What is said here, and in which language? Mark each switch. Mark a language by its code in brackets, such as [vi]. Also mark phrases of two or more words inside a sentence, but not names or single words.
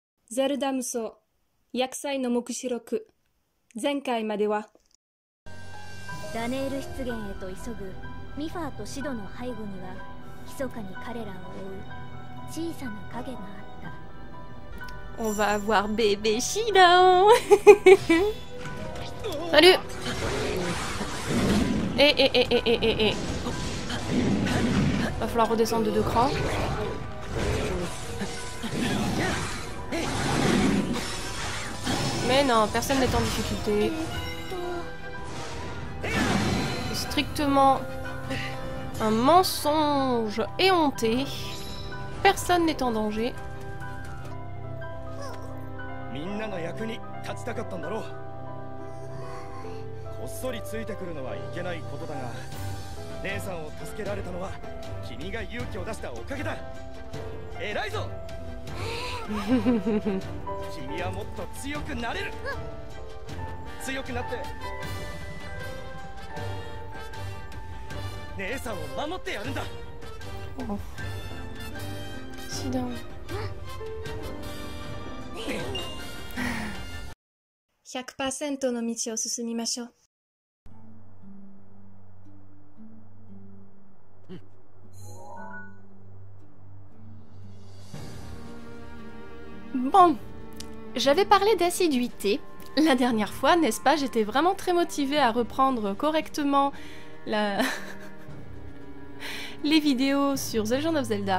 [ja] ゼルダ無双薬剤の目視録前回まではダネール湿原へと急ぐミファーとシドの背後には密かに彼らを追う小さな影があった。 [fr] On va avoir bébé Shida. Salut. Va falloir redescendre de 2 crans. Mais non, personne n'est en difficulté. C'est strictement un mensonge éhonté. Personne n'est en danger. [ja] みんなの役に立ちたかったんだろう。こっそりついてくるのはいけないことだが、姉さんを助けられたのは君が勇気を出したおかげだ。偉いぞ。君はもっと強くなれる。強くなって姉さんを守ってやるんだ。 [fr] Oh. Shida. [ja] 100% の道を進みましょう。 [fr] Bon, j'avais parlé d'assiduité la dernière fois, n'est-ce pas? J'étais vraiment très motivée à reprendre correctement les vidéos sur The Legend of Zelda.